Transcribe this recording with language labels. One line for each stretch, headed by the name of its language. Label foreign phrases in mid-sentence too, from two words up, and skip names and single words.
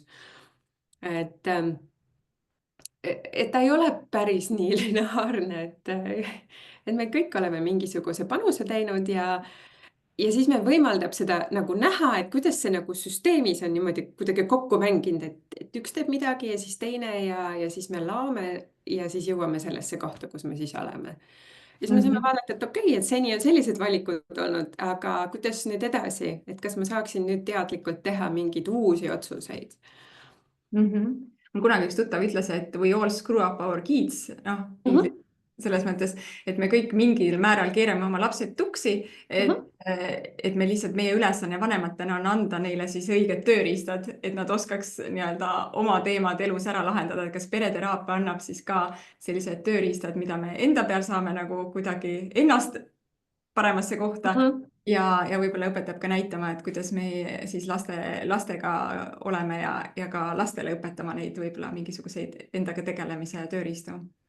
Estonian: et et ta ei ole päris nii lineaarne, et me kõik oleme mingisuguse panuse teinud ja siis me võimaldab seda nagu näha, et kuidas see nagu süsteemis on niimoodi kuidagi kokku mänginud, et üks teeb midagi ja siis teine ja siis me laome ja siis jõuame sellesse kohta, kus me siis oleme. Ja siis me saame vaadata, et okei, et seni on sellised valikud olnud, aga kuidas nüüd edasi, et kas ma saaksin nüüd teadlikult teha mingeid uusi otsuseid? Mul kunagi üks tuttav ütles, et
English: we all screw up our kids,
Estonian: noh, selles mõttes, et me kõik mingil määral keerame oma lapsed tuksi, et me lihtsalt, meie ülesanne vanematena on anda neile siis õiged tööriistad, et nad oskaks nii-öelda oma teemad elus ära lahendada, et kas pereteraapia annab siis ka sellised tööriistad, mida me enda peal saame nagu kuidagi ennast paremasse kohta ja võib-olla õpetab ka näitama, et kuidas me siis lastega oleme ja ka lastele õpetama neid võib-olla mingisuguseid endaga tegelemise tööriistu.